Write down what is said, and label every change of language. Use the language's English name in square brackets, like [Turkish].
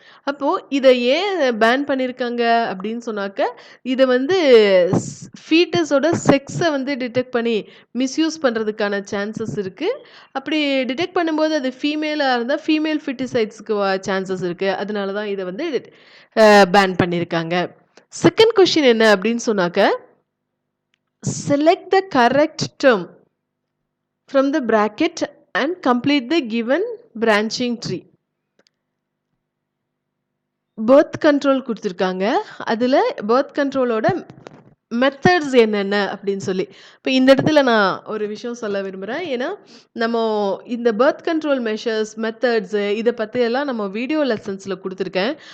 [Tamil] அப்போது இதை ஏன் பேன் பண்ணியிருக்காங்க அப்படின்னு சொன்னாக்க, இதை ஃபீட்டஸோட செக்ஸை டிடெக்ட் பண்ணி மிஸ்யூஸ் பண்ணுறதுக்கான சான்சஸ் இருக்குது. அப்படி டிடெக்ட் பண்ணும்போது அது ஃபீமேலாக இருந்தால் ஃபீமேல் ஃபிட்டிசைட்ஸ்க்கு சான்சஸ் இருக்குது. அதனால தான் இதை பேன் பண்ணியிருக்காங்க. செகண்ட் கொஷின் என்ன அப்படின்னு சொன்னாக்க, [English] select the correct term from the bracket and complete the given branching tree. [Tamil] Birth control கொடுத்துருக்காங்க. அதில் பர்த் கண்ட்ரோலோட மெத்தட்ஸ் என்னென்ன அப்படின்னு சொல்லி, இப்போ இந்த இடத்துல நான் ஒரு விஷயம் சொல்ல விரும்புகிறேன். ஏன்னா நம்ம இந்த பர்த் கண்ட்ரோல் மெஷர்ஸ், மெத்தட்ஸு இதை பற்றியெல்லாம் நம்ம வீடியோ லெசன்ஸில் கொடுத்துருக்கேன்.